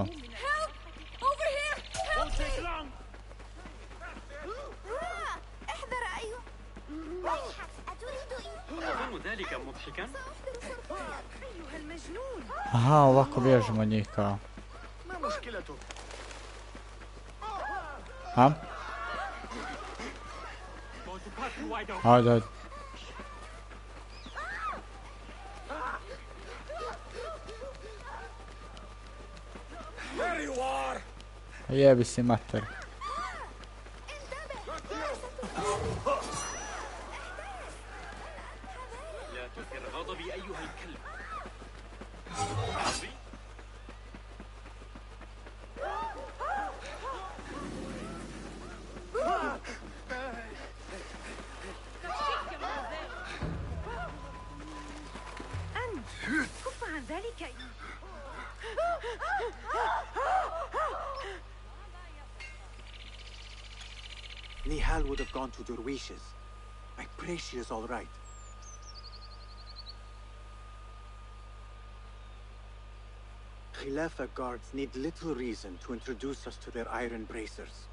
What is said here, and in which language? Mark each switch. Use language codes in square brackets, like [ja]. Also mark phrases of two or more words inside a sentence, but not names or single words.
[en] Help! Over here! Help me! [ar] احذر أيها ويحك أتريد أظن ذلك مضحكا؟ أيها المجنون [bs] Aha, ovako bježimo od njih kao. [ar] ما مشكلته؟ [bs] Ha? Ajde. [en] There you are! [bs] Jebi si mater. [ar] لا تثير غضبي أيها الكلب. أنت كف عن ذلك [en] Nihal would have gone to Derwishes. I pray she is all right. Khilafa guards need little reason to introduce us to their iron bracers.